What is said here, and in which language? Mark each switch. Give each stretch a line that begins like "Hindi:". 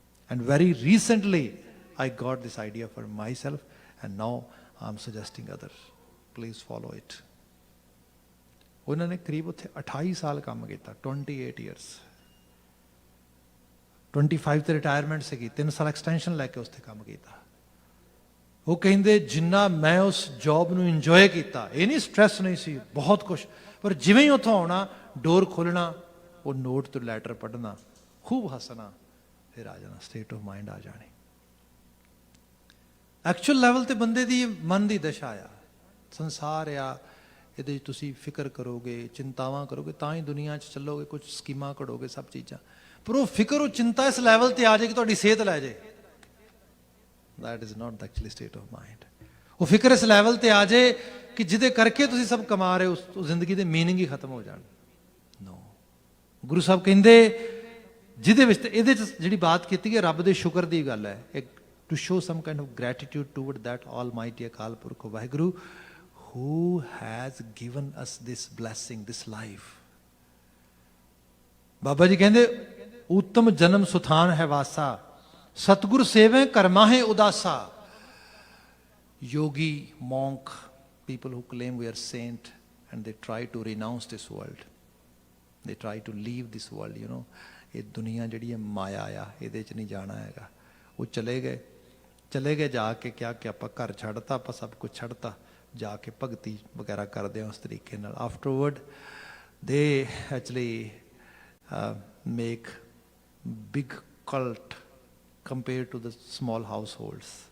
English: And very recently I got this idea for myself, and now I'm suggesting others, please follow it.
Punjabi: ਉਹਨਾਂ ਨੇ ਕਰੀਬ ਉੱਥੇ 28 ਸਾਲ ਕੰਮ ਕੀਤਾ, 28 years। 25 ਤੇ ਰਿਟਾਇਰਮੈਂਟ ਸੀਗੀ, 3 ਸਾਲ ਐਕਸਟੈਂਸ਼ਨ ਲੈ ਕੇ ਉਸ 'ਤੇ ਕੰਮ ਕੀਤਾ। ਉਹ ਕਹਿੰਦੇ ਜਿੰਨਾ ਮੈਂ ਉਸ ਜੌਬ ਨੂੰ ਇੰਜੋਏ ਕੀਤਾ, ਇਹ ਨਹੀਂ ਸਟ੍ਰੈਸ ਨਹੀਂ ਸੀ, ਬਹੁਤ ਕੁਛ, ਪਰ ਜਿਵੇਂ ਹੀ ਉੱਥੋਂ ਆਉਣਾ, ਡੋਰ ਖੋਲ੍ਹਣਾ, ਉਹ ਨੋਟ ਤੋਂ ਲੈਟਰ ਪੜ੍ਹਨਾ, ਖੂਬ ਹੱਸਣਾ, ਫਿਰ ਆ ਜਾਣਾ,
English: state of mind
Punjabi: ਆ ਜਾਣੀ। ਐਕਚੁਅਲ ਲੈਵਲ 'ਤੇ ਬੰਦੇ ਦੀ ਮਨ ਦੀ ਦਸ਼ਾ ਆ, ਸੰਸਾਰ ਆ, ਇਹਦੇ 'ਚ ਤੁਸੀਂ ਫਿਕਰ ਕਰੋਗੇ, ਚਿੰਤਾਵਾਂ ਕਰੋਗੇ, ਤਾਂ ਹੀ ਦੁਨੀਆ 'ਚ ਚੱਲੋਗੇ, ਕੁਛ ਸਕੀਮਾਂ ਘੜੋਗੇ, ਸਭ ਚੀਜ਼ਾਂ। ਪਰ ਉਹ ਫਿਕਰ, ਉਹ ਚਿੰਤਾ ਇਸ ਲੈਵਲ 'ਤੇ ਆ ਜਾਏ ਕਿ ਤੁਹਾਡੀ ਸਿਹਤ ਲੈ ਜਾਏ,
English: that is not the actually state of mind.
Punjabi: ਉਹ ਫਿਕਰ ਇਸ ਲੈਵਲ 'ਤੇ ਆ ਜਾਏ ਕਿ ਜਿਹਦੇ ਕਰਕੇ ਤੁਸੀਂ ਸਭ ਕਮਾ ਰਹੇ ਹੋ, ਉਸ ਜ਼ਿੰਦਗੀ ਦੇ ਮੀਨਿੰਗ ਹੀ ਖਤਮ ਹੋ ਜਾਣ। ਨੋ, ਗੁਰੂ ਸਾਹਿਬ ਕਹਿੰਦੇ ਜਿਹਦੇ ਵਿੱਚ, ਇਹਦੇ 'ਚ ਜਿਹੜੀ ਬਾਤ ਕੀਤੀ ਹੈ ਰੱਬ ਦੇ ਸ਼ੁਕਰ ਦੀ ਗੱਲ ਹੈ, ਇੱਕ
English: to show some kind of gratitude toward that almighty
Punjabi: Akal Purakh Waheguru
English: who has given us this blessing, this life.
Punjabi: Baba ji ਕਹਿੰਦੇ ਉੱਤਮ ਜਨਮ ਸੁਥਾਨ ਹੈ ਵਾਸਾ, ਸਤਿਗੁਰ ਸੇਵੇਂ ਕਰਮਾ ਹੈ ਉਦਾਸਾ.
English: Yogi, monk, people who claim we are saint, and they try to renounce this world. They try to leave this world, you know.
Punjabi: ਇਹ ਦੁਨੀਆ ਜਿਹੜੀ ਹੈ ਮਾਇਆ ਆ, ਇਹਦੇ 'ਚ ਨਹੀਂ ਜਾਣਾ ਹੈਗਾ. ਉਹ ਚਲੇ ਗਏ ਜਾ ਕੇ ਕਿਹਾ ਕਿ ਆਪਾਂ ਘਰ ਛੱਡਤਾ, ਆਪਾਂ ਸਭ ਕੁਝ ਛੱਡਤਾ, ਜਾ ਕੇ ਭਗਤੀ ਵਗੈਰਾ ਕਰਦੇ ਹਾਂ ਉਸ ਤਰੀਕੇ ਨਾਲ.
English: Afterward they actually make big cult compare to the small households.